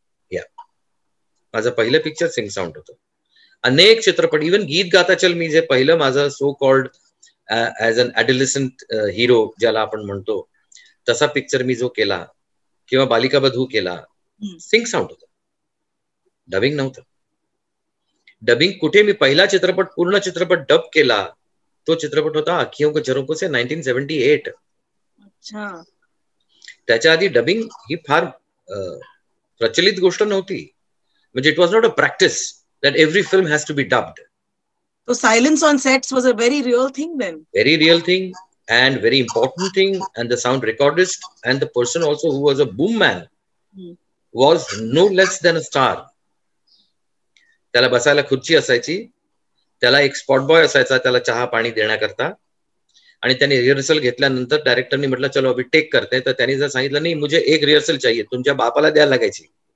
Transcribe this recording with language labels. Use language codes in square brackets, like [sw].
[mr] या माझं पहिलं पिक्चर सिंग साऊंड होतं. अनेक चित्रपट, इव्हन गीत गाता चल, मी जे पहिलं माझं [en] so called as an adolescent hero [mr] ज्याला आपण म्हणतो, तसा पिक्चर मी जो केला किंवा बालिका बधू केला, सिंग साऊंड होतं, डबिंग नव्हतं. डबिंग कुठे, मी पहिला चित्रपट पूर्ण चित्रपट डब केला तो चित्रपट होता आखियों को झरोखों से 1978. त्याच्या आधी डबिंग ही फार प्रचलित गोष्ट नव्हती. [en] म्हणजे it was not a practice that every film has to be dubbed. So silence on sets was a very real thing then. Very real thing and very important thing. And the sound recordist and the person also who was a boom man was no less than a star. [mr] त्याला बसायला खुर्ची असायची, त्याला एक spot boy असायचा त्याला चहा पाणी देण्याकरता. आणि त्याने रिहर्सल घेतल्यानंतर डायरेक्टरनी म्हटलं [hi] चलो अभी टेक करते, [mr] तर त्यांनी जर सांगितलं नाही [hi] मुझे एक रिहर्सल चाहिए, [mr] तुमच्या बापाला द्यायला लागायची.